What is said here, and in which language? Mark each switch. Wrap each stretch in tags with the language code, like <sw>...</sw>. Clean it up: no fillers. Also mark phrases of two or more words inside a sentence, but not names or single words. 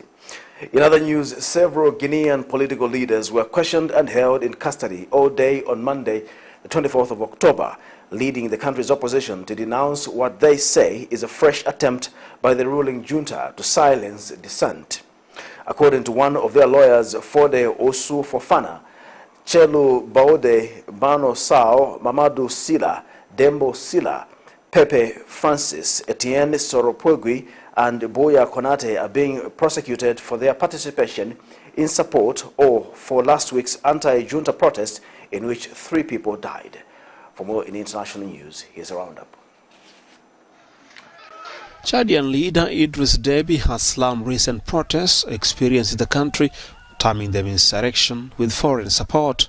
<en>In other news, several Guinean political leaders were questioned and held in custody all day on Monday, the 24th of October, leading the country's opposition to denounce what they say is a fresh attempt by the ruling junta to silence dissent. According to one of their lawyers, Fode Osu Fofana, Chelu Baode Bano Sao, Mamadou Sila, Dembo Sila, Pepe Francis, Etienne Soropogui, and Boya Konate are being prosecuted for their participation in support or for last week's anti-junta protest in which 3 people died. For more in international news, here's a roundup. Chadian leader Idris Deby has slammed recent protests experienced in the country, terming them insurrection with foreign support.</en>